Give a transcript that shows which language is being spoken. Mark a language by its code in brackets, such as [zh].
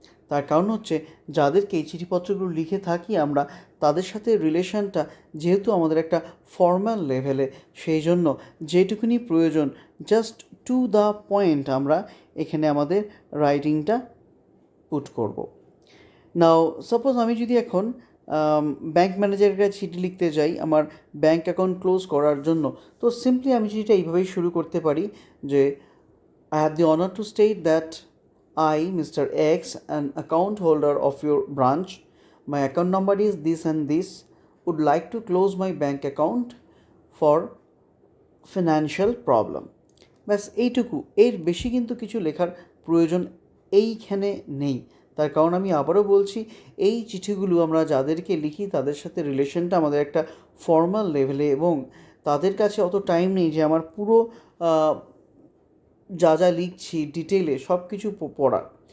[bn] তার কারণ হচ্ছে, যাদেরকে এই চিঠিপত্রগুলো লিখে থাকি আমরা, তাদের সাথে রিলেশনটা যেহেতু আমাদের একটা ফর্মাল লেভেলে, সেই জন্য যেটুকুনি প্রয়োজন জাস্ট টু দ্য পয়েন্ট আমরা এখানে আমাদের রাইটিংটা পুট করব। নাও সাপোজ আমি যদি এখন ব্যাঙ্ক ম্যানেজারের কাছে চিঠি লিখতে যাই আমার ব্যাঙ্ক অ্যাকাউন্ট ক্লোজ করার জন্য, তো সিম্পলি আমি চিঠিটা এইভাবেই শুরু করতে পারি যে, [en] I have the honor to state that I, Mr. X, an account holder of your branch, my account number is this and this, would like to close my bank account for financial problem. [bn] ব্যাস এইটুকু, এর বেশি কিন্তু কিছু লেখার প্রয়োজন এইখানে নেই। তার কারণ আমি আবারও বলছি, এই চিঠিগুলো আমরা যাদেরকে লিখি তাদের সাথে রিলেশনটা আমাদের একটা ফর্মাল লেভেলে, এবং তাদের কাছে অত টাইম নেই যে আমার পুরো যা যা লিখছি ডিটেলে সব কিছু পড়ার।